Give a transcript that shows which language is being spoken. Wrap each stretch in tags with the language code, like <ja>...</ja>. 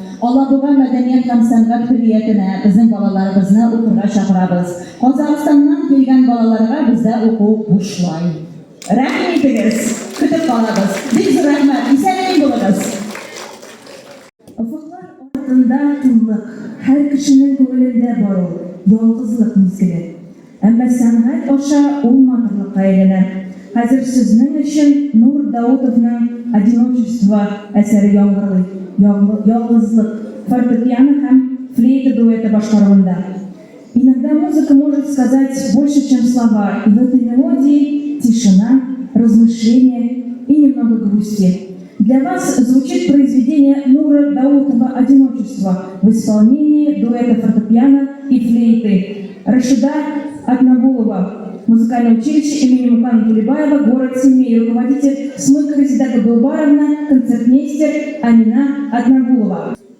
<tt>Алабуга мәдәният һәм сәнгать көллиятенә безнең балаларыбызны укырга чакырабыз. Казакъстаннан килгән балаларга бездә уку бушлай. Рәхим итегез, көтеп калабыз. Бик зур рәхмәт, исән булыгыз. Ufuklar артында тынлык, һәр кешенең күңелендә бар ул ялгызлык мизгеле. Әмма сәнгать аша ул матурлыкка әйләнә. Хәзер сезнең өчен Нур Даутовның «Одиночество» әсәре яңгырлый. Ялгызлык, фортепиано һәм флейта дуэты башкаруында.</tt> <ru>Иногда музыка может сказать больше, чем слова, и в этой мелодии тишина, размышления и немного грусти. Для вас звучит произведение Нура Даутова «Одиночество» в исполнении дуэта фортепиано и флейты Рашида Атнабулова, музыкальное училище имени Мукана Тулебаева, город Семей, руководитель Смык Резида Габылбаровна, концертмейстер Амина Атнабулова.</ru>